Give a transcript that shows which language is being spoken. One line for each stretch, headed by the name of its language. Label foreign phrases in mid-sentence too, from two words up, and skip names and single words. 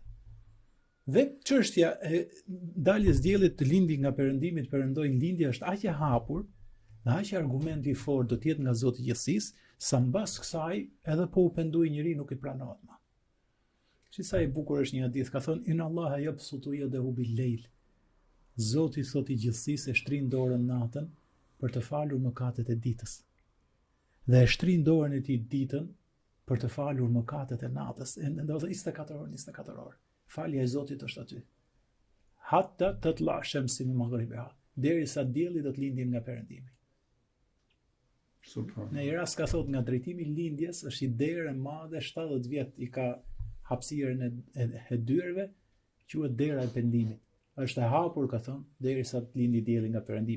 Albanian: Dhe çështja e daljes diellit të lindi nga perëndimi të perëndojnë lindja është aq e hapur, dhe aq argumenti i fortë do të jetë nga Zoti i gjithësisë, sa mbas kësaj edhe po u pendoi njëri nuk i pranohet më. Si sa i bukur është një hadith, ka thënë
Arabic: إن الله يبسط يده بالليل.
Albanian: Zoti thot i gjithësisë e shtrin dorën natën për të falur mëkatet e ditës. Dhe e shtrin dorën e tij ditën për të falur mëkatet e natës. Do të 24 orë. Falja e Zotit është aty.
Arabic: حتى تطلع الشمس من مغربها,
Albanian: derisa dielli do të lindin nga perëndimi. Në një rast ka thot nga drejtimi i lindjes është i derë e madhe 70 vjet i ka hapësirën e dyrëve, quhet dera e pendimit. Është e hapur, ka thënë, derisa të lindi dielli nga perëndimi.